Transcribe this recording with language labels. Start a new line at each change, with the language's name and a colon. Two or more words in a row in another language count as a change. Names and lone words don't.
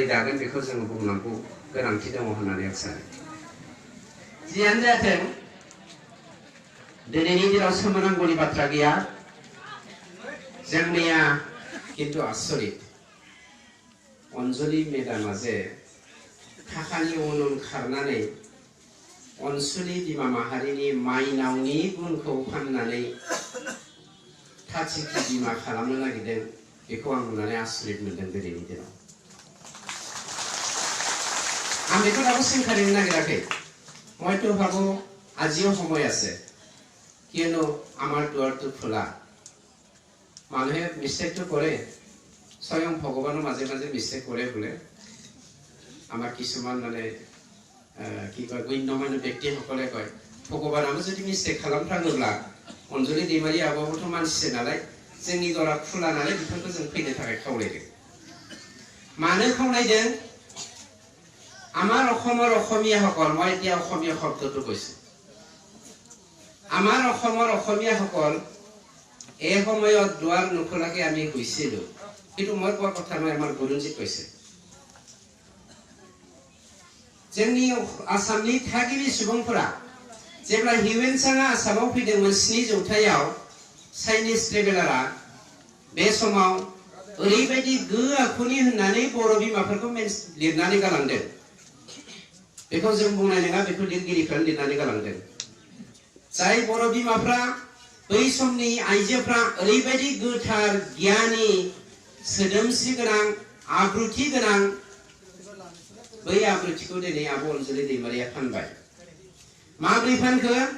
Bodo: दागोन बेखौ जोङो बुंनांगौ गोनांथि दङ होननानै आं सानो जियानो जाथों दिनैनि दिनाव सोमोनांगौनि बाथ्रा गैया जोंनिया किन्तु आसरित अनजलि मेडामा जे थाखानि उन खारनानै अनसुलि बिमा माहारिनि माइनावनि गुनखौ फाननानै थाथिखि बिमा खालामनो नागिरदों बेखौ आं नुनानै आसरित मोनदों दिनैनि दिनाव आं बेखौ दाबो सोंखारिनो नागिराखै
Assamese: হয়তো ভাবো আজিও সময় আছে কিয়নো আমাৰ দুৱাৰটো খোলা মানুহে মিষ্টেকটো কৰে স্বয়ং ভগৱানৰ মাজে মাজে মিষ্টেক কৰে বোলে আমাৰ কিছুমান মানে কি কয় গণ্যমান্য ব্যক্তিসকলে কয় ভগৱানাबो যদি মিষ্টেক
Bodo: খালামफ्राङोब्ला अनजलि दैमारि आब'आबोथ' मानसिसो नालाय जोंनि दरा खुला नालाय बिथांखौ जों फैनो थाखाय खावलायदों मानो खावलायदों
Assamese: আমাৰ অসমৰ অসমীয়াসকল মই এতিয়া অসমীয়া শব্দটো কৈছো আমাৰ অসমৰ অসমীয়াসকল এই সময়ত দুৱাৰ নুখোলাকে আমি গৈছিলো কিন্তু মই কোৱা কথা নহয় আমাৰ গুৰুজী কৈছে
Bodo: जोंनि आसामनि थागिबि सुबुंफोरा जेब्ला हिउएन साङा आसामाव फैदोंमोन 7 जौथायाव चाइनिज ट्रेभेलारआ बे समाव ओरैबायदि गो आखुनि होननानै बर' बिमाफोरखौ लिरनानै गालांदों बेखौ जों बुंनाय नङा बेखौ लिरगिरिफोरा लिरनानै गालांदों जाय बर' बिमाफ्रा बै समनि आइजोफ्रा ओरैबायदि गोथार गियानि सोदोमस्रि गोनां आब्रुथि गोनां बै आब्रुथिखौ दिनै आब' अनजलि दैमारिया फानबाय माब्रै फानखो